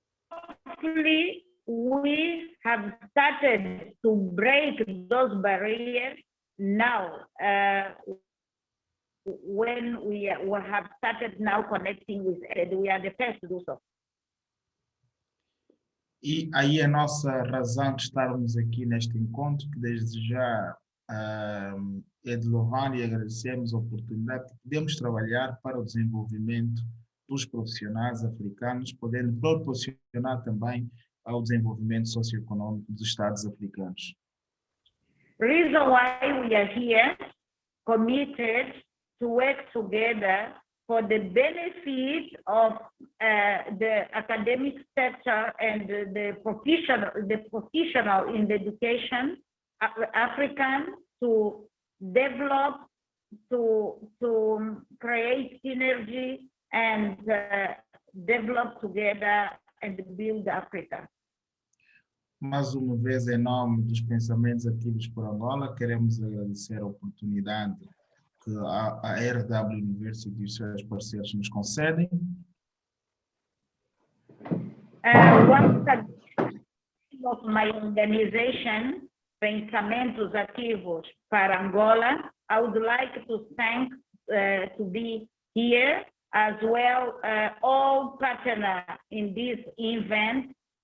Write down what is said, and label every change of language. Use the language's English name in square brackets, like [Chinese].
[English] Hopefully, we have started to break those barriers now, when we have started now connecting with it. We are the first to do so. [Portuguese] E aí a nossa razão de estarmos aqui neste encontro, que desde já é de louvar e agradecemos a oportunidade que podemos trabalhar para o desenvolvimento dos profissionais africanos, podendo proporcionar também ao desenvolvimento socioeconômico dos Estados africanos. [English] Reason why we are here, committed to work together for the benefit of the academic sector and the professional in the education, African, to develop, to create synergy and develop together and build Africa. [Portuguese] Mais uma vez, em nome dos Pensamentos Ativos por Angola, queremos agradecer a oportunidade que a RW University e os seus parceiros nos concedem. [English] Once again, of my organization, Pensamentos Ativos para Angola, I would like to thank to be here, as well all partners in this event.